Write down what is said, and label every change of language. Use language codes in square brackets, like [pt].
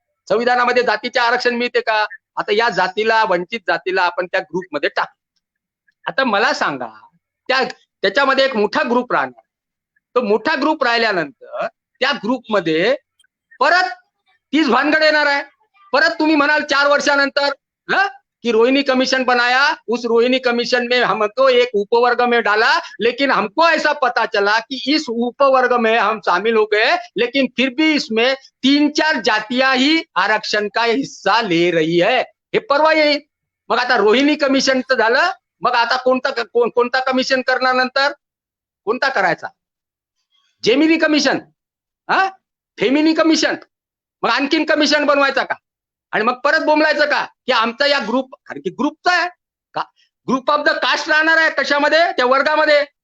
[mr] संविधानामध्ये जातीचे आरक्षण मिळते का? आता या जातीला, वंचित जातीला आपण त्या ग्रुपमध्ये टाक. आता मला सांगा त्याच्यामध्ये एक मोठा ग्रुप राहणार, तो मोठा ग्रुप राहिल्यानंतर त्या ग्रुपमध्ये परत तीच भानगड येणार आहे. परत तुम्ही म्हणाल 4 वर्षानंतर कि [hi] रोहिणी कमीशन बनाया, उस रोहिणी कमीशन में हमको एक उपवर्ग में डाला, लेकिन हमको ऐसा पता चला कि इस उपवर्ग में हम शामिल हो गए, लेकिन फिर भी इसमें 3-4 जातियां ही आरक्षण का हिस्सा ले रही है. [mr] हे परवा येईल. मग आता रोहिणी कमिशन तर झालं, मग आता कोणता कमिशन करणार? नंतर कोणता करायचा? जेमिनी कमिशन, फेमिनी कमिशन, मग आणखीन कमिशन बनवायचा का? आणि मग परत बोंबलायचं का की आमचा या ग्रुप, कारण की ग्रुपचा आहे का, ग्रुप ऑफ द कास्ट राहणार आहे कशामध्ये? त्या वर्गामध्ये.